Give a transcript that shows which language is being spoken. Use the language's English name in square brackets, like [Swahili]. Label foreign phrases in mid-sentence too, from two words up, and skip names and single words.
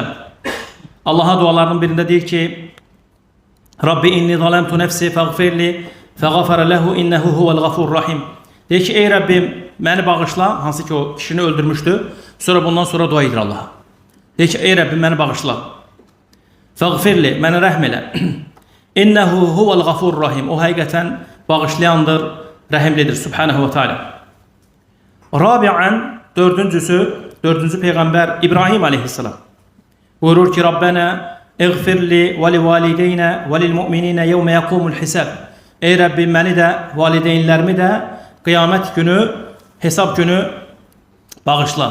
[Azerbaijani] Allaha dualarının birində deyir ki, [Arabic] رب إني ظلمت نفسي فاغفر لي فغفر له إنه هو الغفور الرحيم. [Azerbaijani] Deyir ki, ey Rabbim, məni bağışla, hansı ki o kişini öldürmüşdü. Sonra bundan sonra dua edir Allaha. Deyir ki, ey Rabbim, məni bağışla. Fəğfirli, məni rəhm elə. [Arabic] إنه هو الغفور الرحيم. [Azerbaijani] O həqiqətən bağışlayandır, rəhimlidir. [Arabic] سبحانه وتعالى. [Azerbaijani] Rabi'an, dördüncü peyğəmbər İbrahim aleyhissalam. Buyurur ki, [Arabic] ربنا اغفر لي ولوالدي وللمؤمنين يوم يقوم الحساب. [Azerbaijani] Ey Rəbbim, məni də, valideynlərimi də qiyamət günü, hesab günü bağışla.